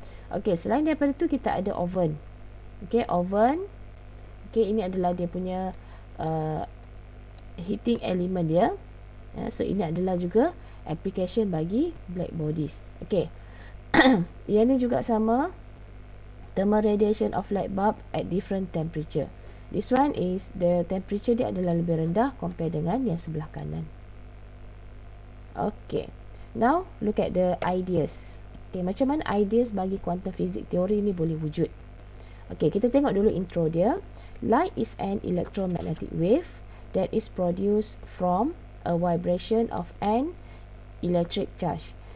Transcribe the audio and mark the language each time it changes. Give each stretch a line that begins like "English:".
Malay: Okay, selain daripada tu kita ada oven. Okay, oven. Okay, ini adalah dia punya heating element dia. So ini adalah juga application bagi black bodies. Okay. Yang ni juga sama.
English: Thermal radiation of light bulb at different temperature. This one is the temperature
Malay: dia adalah lebih rendah compare dengan yang sebelah kanan.
English: Okay, now look at the ideas. Okay,
Malay: macam mana ideas bagi quantum physics teori ni boleh wujud?
English: Okay,
Malay: kita tengok dulu intro dia.
English: Light is an electromagnetic wave that is produced from a vibration of an electric charge.